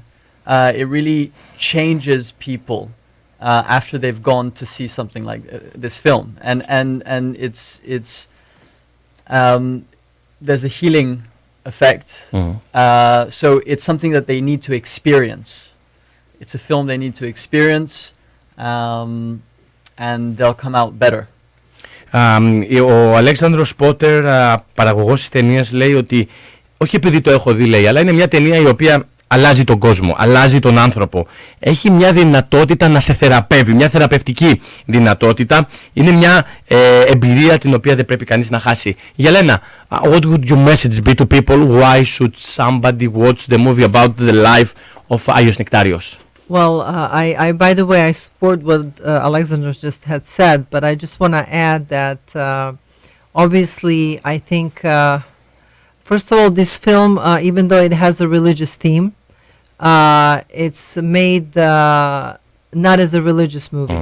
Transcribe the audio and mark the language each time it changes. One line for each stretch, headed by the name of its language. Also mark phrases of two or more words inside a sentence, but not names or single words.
English: It really changes people after they've gone to see something like this film, and it's there's a healing effect. So it's something that they need to experience. It's a film they need to experience, and they'll come out better.
Greek: Ο Αλέξανδρος Πότερ, παραγωγός της ταινίας, λέει ότι όχι επειδή το έχω δει, λέει, αλλά είναι μια ταινία η οποία αλλάζει τον κόσμο, αλλάζει τον άνθρωπο. Έχει μια δυνατότητα να σε θεραπεύει, μια θεραπευτική δυνατότητα. Είναι μια εμπειρία την οποία δεν πρέπει κανείς να χάσει.
English: Γελένα, what would your message be to people? Why should somebody watch the movie about the life of Άγιος Νεκτάριος? Well, I by the way, I support what Alexandros just had said, but I just want to add that obviously I think, first of all, this film, even though it has a religious theme, it's made not as a religious movie.